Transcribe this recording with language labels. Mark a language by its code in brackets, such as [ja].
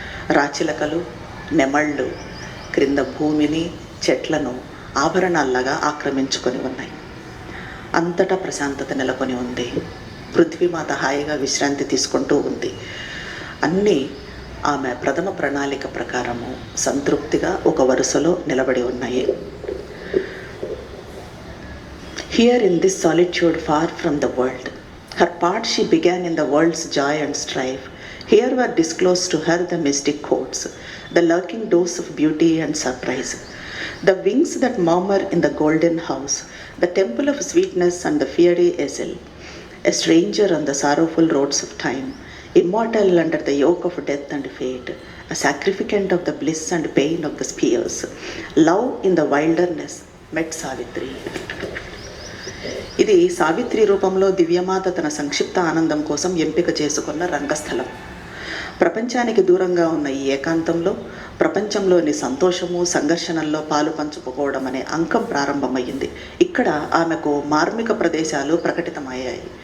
[te] రాచిలకలు, నెమళ్ళు క్రింద భూమిని, చెట్లను ఆభరణాల్లాగా ఆక్రమించుకొని ఉన్నాయి. అంతటా ప్రశాంతత నెలకొని ఉంది. పృథ్వీమాత హాయిగా విశ్రాంతి తీసుకుంటూ ఉంది. అన్నీ ఆమె ప్రథమ ప్రణాళిక ప్రకారము సంతృప్తిగా ఒక వరుసలో నిలబడి ఉన్నాయి. [en] Here in this solitude far from the world, her part she began in the world's joy and strife. Here were disclosed to her the mystic codes, the lurking doors of beauty and surprise, the wings that murmur in the golden house, the temple of sweetness and the fiery ezel. a stranger on the sorrowful roads of time, immortal under the yoke of death and fate, a sacrificant of the bliss and pain of the spheres, love in the wilderness met Savitri. [te] ఇది సావిత్రి రూపంలో దివ్యమాత తన సంక్షిప్త ఆనందం కోసం ఎంపిక చేసుకున్న రంగస్థలం. ప్రపంచానికి దూరంగా ఉన్న ఈ ఏకాంతంలో ప్రపంచంలోని సంతోషము, సంఘర్షణల్లో పాలు పంచుకోవడం అనే అంకం ప్రారంభమయ్యింది. ఇక్కడ ఆమెకు మార్మిక ప్రదేశాలు ప్రకటితమయ్యాయి.